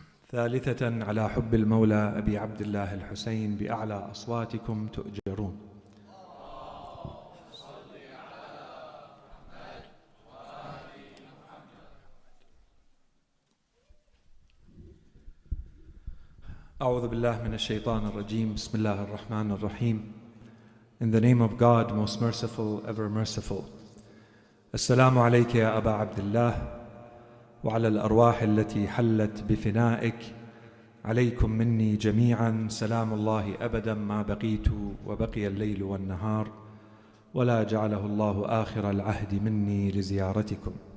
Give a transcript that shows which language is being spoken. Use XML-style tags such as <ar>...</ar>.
<ar>ثالثة على حب المولى أبي عبد الله الحسين بأعلى أصواتكم تؤجرون. أعوذ بالله من الشيطان الرجيم. بسم الله الرحمن الرحيم.</ar> <en>In the name of God, most merciful, ever merciful.</en> <ar>السلام عليك يا أبا عبد الله وعلى الأرواح التي حلت بفنائك. عليكم مني جميعا سلام الله أبدا ما بقيت وبقي الليل والنهار ولا جعله الله آخر العهد مني لزيارتكم.</ar>